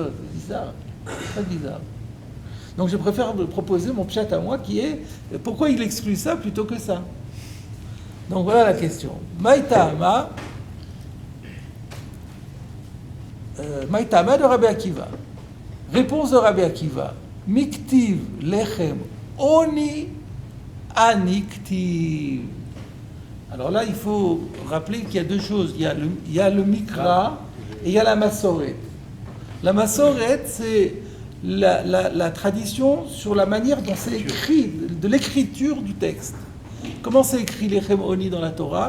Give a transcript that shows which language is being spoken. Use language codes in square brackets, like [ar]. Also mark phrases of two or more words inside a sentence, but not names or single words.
[fr] C'est bizarre. C'est très bizarre. Donc je préfère proposer mon pshat à moi qui est pourquoi il exclut ça plutôt que ça. Donc voilà la question. Maïtama de Rabbi Akiva. Réponse de Rabbi Akiva. [he] מכתיב לחם עני עני כתיב. [fr] Alors là, il faut rappeler qu'il y a deux choses. Il y a le mikra et il y a la masoret. La masoret, c'est la tradition sur la manière dont c'est écrit, de l'écriture du texte. Comment c'est écrit [he] לחם עני [fr] dans la Torah?